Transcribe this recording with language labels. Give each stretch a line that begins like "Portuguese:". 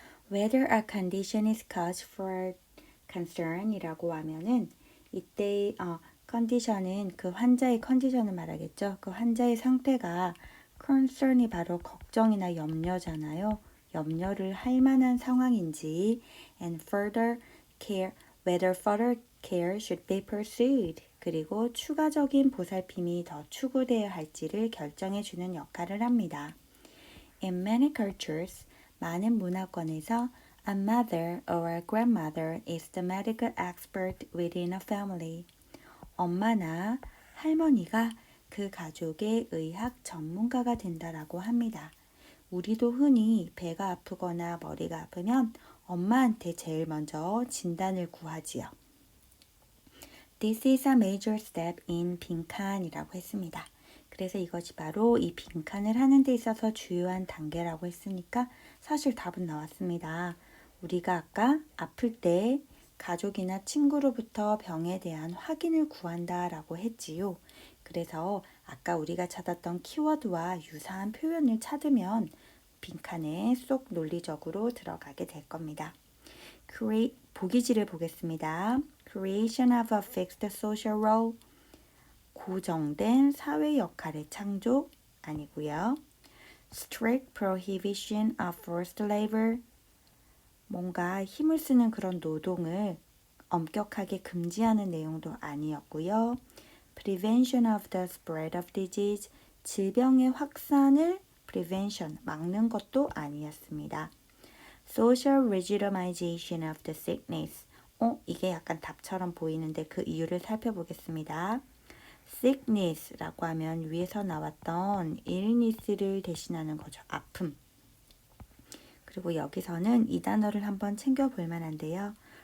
English: Whether a condition is cause for concern
Korean: 이라고 하면은 이때 컨디션은 그 환자의 컨디션을 말하겠죠. 그 환자의 상태가 concern이 바로 걱정이나 염려잖아요. 염려를 할 만한 상황인지
English: and further care, whether further care should be pursued.
Korean: 그리고 추가적인 보살핌이 더 추구되어야 할지를 결정해 주는 역할을 합니다.
English: In many cultures,
Korean: 많은 문화권에서
English: a mother or a grandmother is the medical expert within a family.
Korean: 엄마나 할머니가 그 가족의 의학 전문가가 된다라고 합니다. 우리도 흔히 배가 아프거나 머리가 아프면 엄마한테 제일 먼저 진단을 구하지요.
English: This is a major step in
Korean: 빈칸이라고 했습니다. 그래서 이것이 바로 이 빈칸을 하는 데 있어서 주요한 단계라고 했으니까 사실 답은 나왔습니다. 우리가 아까 아플 때 가족이나 친구로부터 병에 대한 확인을 구한다라고 했지요. 그래서 아까 우리가 찾았던 키워드와 유사한 표현을 찾으면 빈칸에 쏙 논리적으로 들어가게 될 겁니다. 보기지를 보겠습니다.
English: Creation of a fixed social role,
Korean: 고정된 사회 역할의 창조 아니고요.
English: Strict prohibition of forced labor,
Korean: 뭔가 힘을 쓰는 그런 노동을 엄격하게 금지하는 내용도 아니었고요.
English: Prevention of the spread of disease,
Korean: 질병의 확산을
English: prevention,
Korean: 막는 것도 아니었습니다.
English: Social legitimization of the sickness,
Korean: 이게 약간 답처럼 보이는데 그 이유를 살펴보겠습니다. sickness라고 하면 위에서 나왔던 illness를 대신하는 거죠. 아픔. 그리고 여기서는 이 단어를 한번 챙겨볼 만한데요.